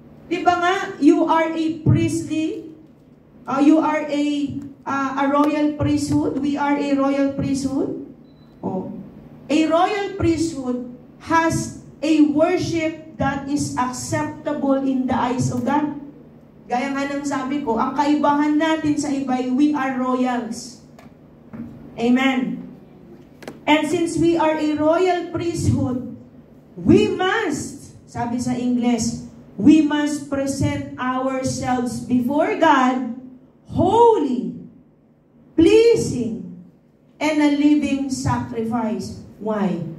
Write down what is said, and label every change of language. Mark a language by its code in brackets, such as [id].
[tl] Di ba nga, [en] you are a priestly, you are a royal priesthood, we are a royal priesthood. Oh. A royal priesthood has a worship that is acceptable in the eyes of God. [tl] Gaya nga ng sabi ko, ang kaibahan natin sa iba, [en] we are royals. [tl] Amen. [en] And since we are a royal priesthood, we must, [tl] sabi sa English, [en] we must present ourselves before God, holy, pleasing, and a living sacrifice. Why?